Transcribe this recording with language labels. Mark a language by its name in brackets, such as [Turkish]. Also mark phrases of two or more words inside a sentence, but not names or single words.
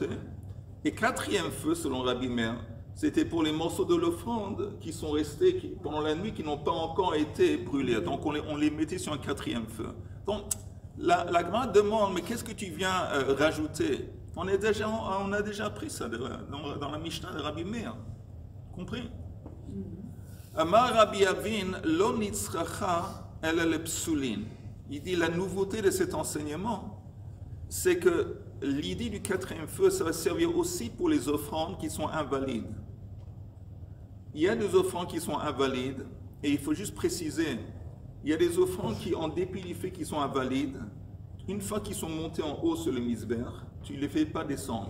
[French] Et quatrième feu, selon Rabbi Meir, c'était pour les morceaux de l'offrande qui sont restés pendant la nuit, qui n'ont pas encore été brûlés. Donc on les mettait sur un quatrième feu. Donc la Gemara demande, mais qu'est-ce que tu viens rajouter? On a déjà appris ça dans la Mishnah de Rabbi Meir. Compris? [Hebrew] אמר רבי אבין, לא נצרכה אלא לפסולין. [French] Il dit la nouveauté de cet enseignement, c'est que l'idée du quatrième feu, ça va servir aussi pour les offrandes qui sont invalides. Il y a des offrandes qui sont invalides, et il faut juste préciser, il y a des offrandes qui, en dépit du fait qu'ils sont invalides, une fois qu'ils sont montés en haut sur le Mizbeach, tu ne les fais pas descendre.